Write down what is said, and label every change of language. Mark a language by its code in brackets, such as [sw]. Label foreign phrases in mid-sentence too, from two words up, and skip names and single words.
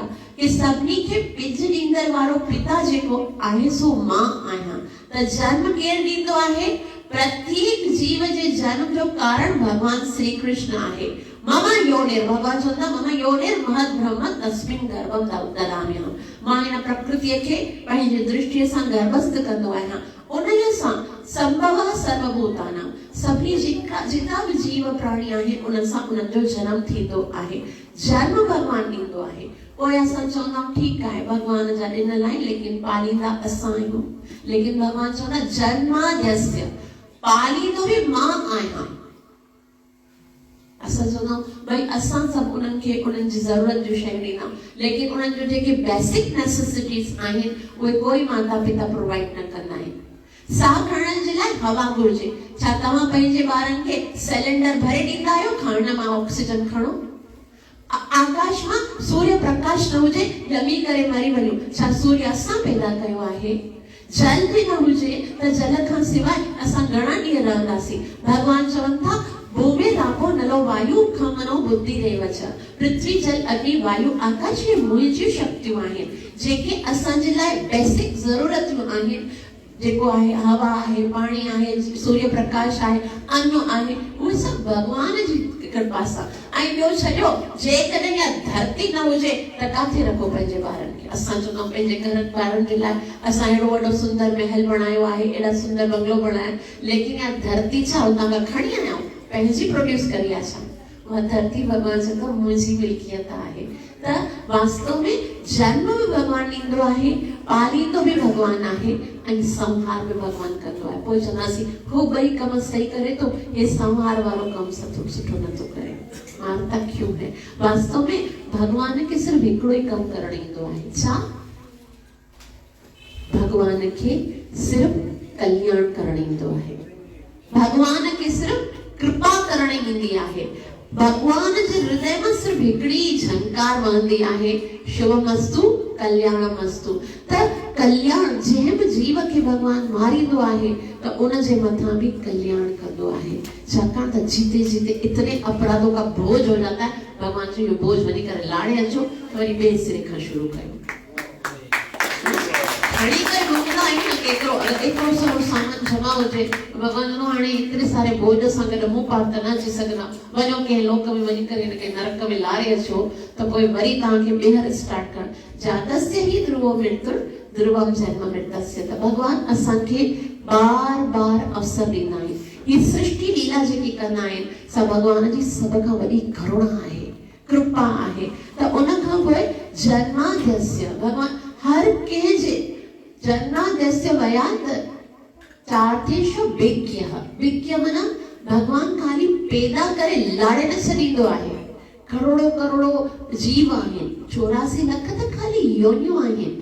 [sd] कि सभिनी खे बिज ॾींदड़ वारो पिता जेको आहे सो मां आहियां। त जन्म केरु ॾींदो आहे? प्रत्येक जीव जे जन्म जो कारण भगवान श्री कृष्ण आहे। [sa] मम योनिर, [sd] भगवान चवंदा [sa] मम योनिर महद ब्रह्म तस्मिन् गर्भम ददाम्यहम। [sd] मां इन प्रकृतिअ खे पंहिंजी दृष्टिअ सां गर्भस्थ कंदो आहियां। उनजे सां [sa] संभव सर्वभूतानां, [sd] सभी जिता भी जीव प्राणी आहे उन सां उन जो जन्म थींदो आहे। जन्म भगवान ॾींदो आहे। पोइ असां चवंदा ठीकु आहे भगवान जा ॾिनल आहिनि लेकिन पालींदा असां आहियूं। लेकिन भगवान चवंदा जन्माद्यस्य, पालींदो बि मां आहियां। असां चवंदा भई असां सभु उन्हनि खे उन्हनि जी ज़रूरत जूं शयूं ॾींदा, लेकिन उन्हनि जो जेके [en] basic necessities [sd] आहिनि उहे कोई माता पिता प्रोवाइड न कंदा आहिनि। साह खणण जे लाइ हवा घुर्जे। छा तव्हां पंहिंजे ॿारनि खे सिलेंडर भरे ॾींदा आहियो खणण मां ऑक्सीजन खणो? आकाश मां सूर्य प्रकाश न हुजे ॼमी करे मरी वञो, छा सूर्य असां पैदा कयो आहे? जल बि न हुजे त जल खां सवाइ असां घणा ॾींहं रहंदासीं? [sa] भगवान चवनि था भूमि रापो नलो वायु खमनो बुद्धि रेव च। [sd] पृथ्वी जल अग्नि वायु आकाश में मुंहिंजियूं शक्तियूं आहिनि जेके असांजे लाइ बेसिक ज़रूरतूं आहिनि। जेको आहे हवा आहे, पाणी आहे, सूर्य प्रकाश आहे, अन्न आहे, उहे सभु भगवान जी कृपा सां। ऐं ॿियो छॾियो जेकॾहिं इहा धरती न हुजे त काथे रखो पंहिंजे ॿारनि खे? असां चवंदा आहियूं पंहिंजे घर ॿारनि जे लाइ असां अहिड़ो वॾो सुंदर महल बणायो आहे, अहिड़ा सुंदर बंगलो बणायो, लेकिन इहा धरती छा उतां खां खणी आया आहियूं? पंहिंजी प्रोड्यूस करी आहे छा? उहा धरती भगवान चवंदो मुंहिंजी मिल्कियत आहे। त वास्तव में जन्म भी भगवान ॾींदो आहे, पालींदो भी भगवान आहे ऐं संहार भी भगवान कंदो आहे। पोइ चवंदासीं हू ॿई कम सही करे थो, हे संहार वारो कम सुठो नथो करे, [hi] मारता क्यों है? [sd] वास्तव में भगवान खे सिर्फ हिकिड़ो ई कम करणु ईंदो आहे। छा? भगवान खे सिर्फ कल्याण करणु ईंदो आहे। भगवान खे सिर्फ कृपा करणु ईंदी आहे। भगवान जे हृदय में सिर्फ हिकिड़ी झंकार वहंदी आहे, [sa] शुभमस्तु कल्याणमस्तु। [sd] त कल्याण जंहिं बि जीव खे भगवान मारींदो आहे त उन जे मथां भी कल्याण कंदो आहे। छाकाणि त [hi] जीते जीते इतने अपराधों का बोझ हो जाता है, [sd] भगवान जो ये बोझ वञी करे लाड़े अचो वरी ॿिए सिरे खां शुरू कयो। खणी करे घुमंदा आहियूं न केतिरो एतिरो सारो सामान जमा हुजे, भगवान नो हाणे एतिरे सारे बोझ सां गॾु मूं पार त न अची सघंदा, वञो कंहिं लोक में वञी करे हिनखे नरक में लारे अचो त पोइ वरी तव्हांखे ॿीहर स्टार्ट करणु। [sa] जातस्य ही ध्रुवो मृत्युर ध्रुवम जन्म मृतस्य। [sd] त भगवान असांखे बार बार अवसर ॾींदा आहिनि। ही सृष्टि लीला जेकी कंदा आहिनि सा भगवान जी सभ खां वॾी करुणा आहे, कृपा आहे। त उन खां पोइ जन्माद्यस्य भगवान हर कंहिंजे [sa] जन्माद्यस्य वयात चार्थेषु विज्ञः। [sd] विज्ञ माना भगवान खाली पैदा करे लाड़े न छॾींदो आहे। करोड़ो करोड़ो जीव आहिनि, 84 लख त खाली योनियूं आहिनि।